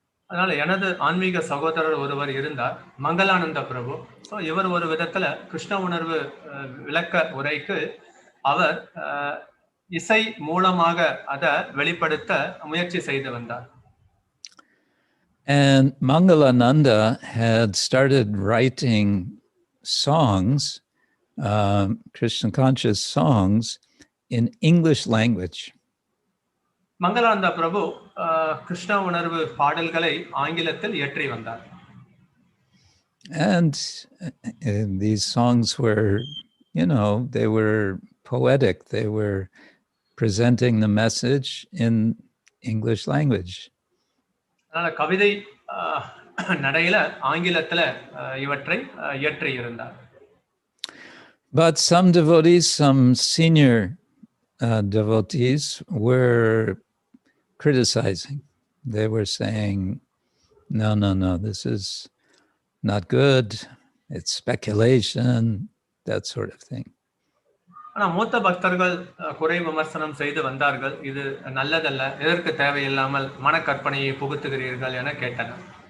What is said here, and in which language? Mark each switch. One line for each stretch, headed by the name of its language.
Tamil: அதனால எனது ஆன்மீக சகோதரர் ஒருவர் இருந்தார், மங்களானந்த பிரபு. ஸோ இவர் ஒரு விதத்துல கிருஷ்ண உணர்வு விளக்க உரைக்கு அவர் இசை மூலமாக அதை வெளிப்படுத்த முயற்சி செய்து வந்தார்.
English: And Mangalananda had started writing songs, Krishna conscious songs, in English language.
Tamil: மங்களானந்த பிரபு கிருஷ்ண உணர்வு பாடல்களை ஆங்கிலத்தில் இயற்றி வந்தார்.
English: And these songs were, they were poetic. They were presenting the message in English language.
Tamil: அதனால கவிதை நடையில ஆங்கிலத்துல இவற்றை இயற்றி இருந்தார்.
English: But some devotees, some senior devotees were criticizing. They were saying, no, this is not good. It's speculation, that sort of thing.
Tamil: ஆனா மூத்த பக்தர்கள் குறை விமர்சனம் செய்து வந்தார்கள். இது நல்லதல்ல, எதற்கு தேவையில்லாமல் மனக்கற்பனையை புகுத்துகிறீர்கள் என கேட்டனர்.